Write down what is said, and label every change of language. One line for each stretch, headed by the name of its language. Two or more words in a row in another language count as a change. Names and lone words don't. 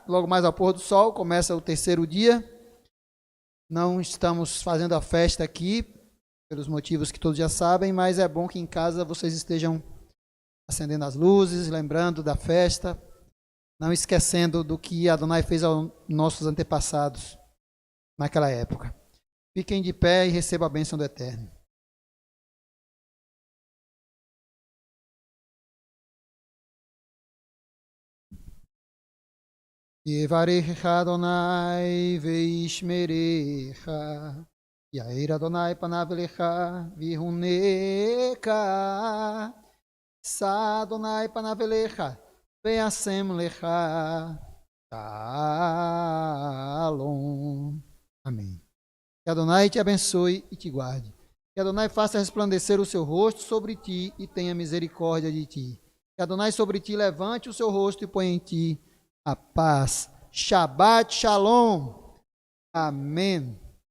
Portuguese: Logo mais ao pôr do sol, começa o terceiro dia. Não estamos fazendo a festa aqui, pelos motivos que todos já sabem, mas é bom que em casa vocês estejam acendendo as luzes, lembrando da festa, não esquecendo do que Adonai fez aos nossos antepassados naquela época. Fiquem de pé e recebam a bênção do Eterno.
Hebrew: יברכך יהוה וישמרך יאר יהוה פניו אליך ויחנך ישא יהוה פניו אליך וישם לך שלום. Amém.
Portuguese: Que Adonai te abençoe e te guarde. Que Adonai faça resplandecer o seu rosto sobre ti e tenha misericórdia de ti. Que Adonai sobre ti levante o seu rosto e ponha em ti a paz.
Hebrew: שבת שלום.
Portuguese: Amém.